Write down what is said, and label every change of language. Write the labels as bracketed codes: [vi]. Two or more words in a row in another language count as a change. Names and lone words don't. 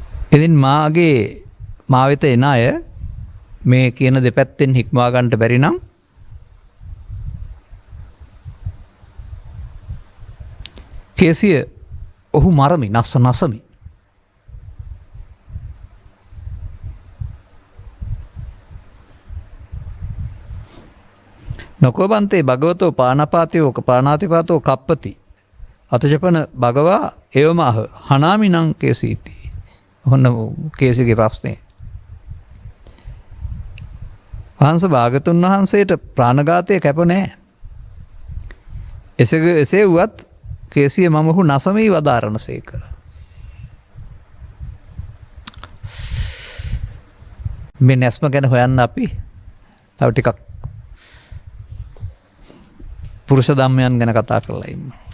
[si] ඉතින් මා වෙත එන අය මේ කියන දෙපැත්තෙන් හික්මවා ගන්නට බැරි නම් කේසිය ඔහු මරමි නසමි. [pi] නොකෝබන්තේ භගවතෝ පානපාතයෝ පානාතිපාතෝ කප්පති අතජපන භගවා එවමහ හනාමිනං කේසීති. [si] ඔන්න කේසිගේ ප්‍රශ්නය. වහන්ස භාගතුන් වහන්සේට ප්‍රාණඝාතය කැප නෑ. එසේ වුවත් කේසිය මමහු නසමී වදාරණ සේක. මේ නැස්ම ගැන හොයන්න අපි තව ටිකක් පුරුෂ ධම්මයන් ගැන කතා කරලා ඉන්න.